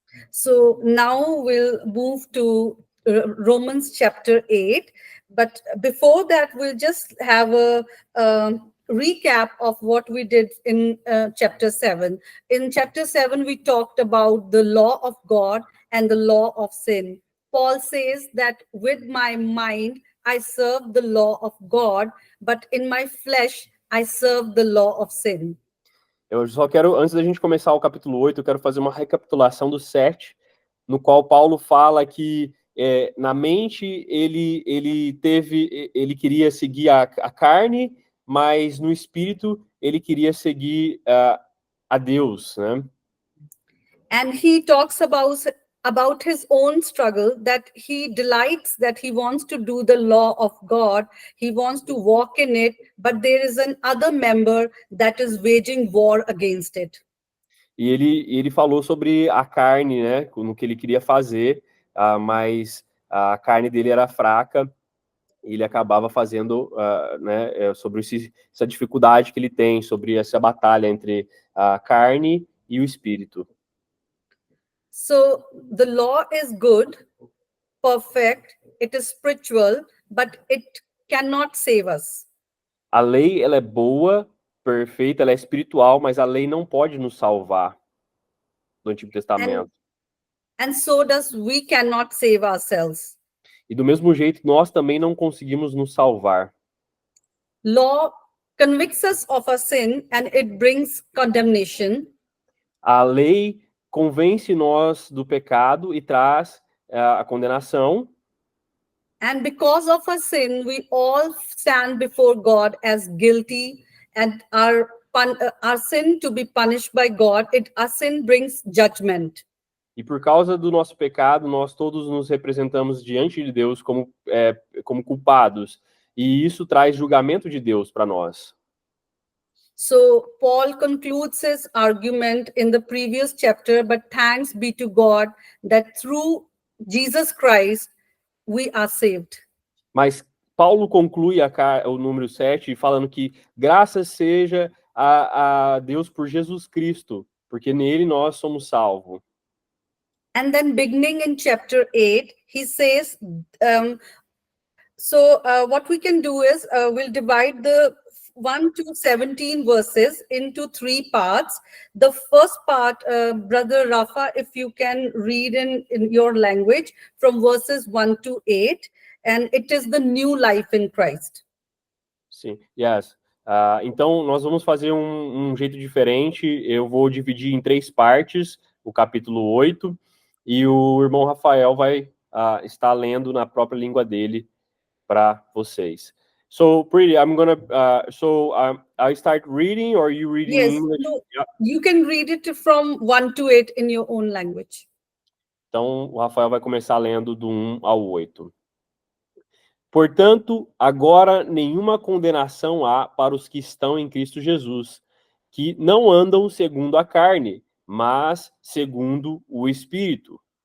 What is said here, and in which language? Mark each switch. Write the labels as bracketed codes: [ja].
[en] So now we'll move to Romans chapter 8, but before that we'll just have a recap of what we did in chapter 7. In chapter 7 we talked about the law of God and the law of sin. Paul says that with my mind I serve the law of God, but in my flesh I serve the law of sin. [pt] Eu só quero, antes da gente começar o capítulo 8, eu quero fazer uma recapitulação do 7, no qual Paulo fala que na mente ele queria seguir a carne, mas no espírito ele queria seguir a Deus, né? [en] And he talks about his own struggle, that he delights, that he wants to do the law of God, he wants to walk in it, but there is another member that is waging war against it. [pt] E ele falou sobre a carne, né, no que ele queria fazer, mas a carne dele era fraca, e ele acabava fazendo, sobre essa dificuldade que ele tem, sobre essa batalha entre a carne e o espírito. [en] So the law is good, perfect, it is spiritual, but it cannot save us. [pt] A lei, ela é boa, perfeita, ela é espiritual, mas a lei não pode nos salvar no Antigo Testamento. [en] And so does we cannot save ourselves. [pt] E do mesmo jeito, nós também não conseguimos nos salvar. [en] Law convicts us of a sin and it brings condemnation. [pt] A lei convence nós do pecado e traz a condenação. [en] And because of a sin, we all stand before God as guilty, and our sin to be punished by God, our sin brings judgment. [pt] E por causa do nosso pecado, nós todos nos representamos diante de Deus como culpados. E isso traz julgamento de Deus para nós. [en] So Paul concludes his argument in the previous chapter, but thanks be to God that through Jesus Christ we are saved. [pt] Mas Paulo conclui o número 7 falando que graças seja a Deus por Jesus Cristo, porque nele nós somos salvos. [en] And then beginning in chapter 8, he says, what we can do is we'll divide the 1 to 17 verses into 3 parts. The first part, Brother Rafa, if you can read in your language from verses 1 to 8, and it is the new life in Christ. [pt] Sim, yes. Então, nós vamos fazer um jeito diferente. Eu vou dividir em 3 partes o capítulo 8, e o irmão Rafael vai estar lendo na própria língua dele para vocês. [en] So, Pretty, I'm gonna, I start reading, or you reading in Yes, English? no, Yeah. you can read it from 1 to 8 in your own language. [pt] Então, o Rafael vai começar lendo do 1 ao 8. Portanto, agora nenhuma condenação há para os que estão em Cristo Jesus, que não andam segundo a carne, mas segundo o Espírito.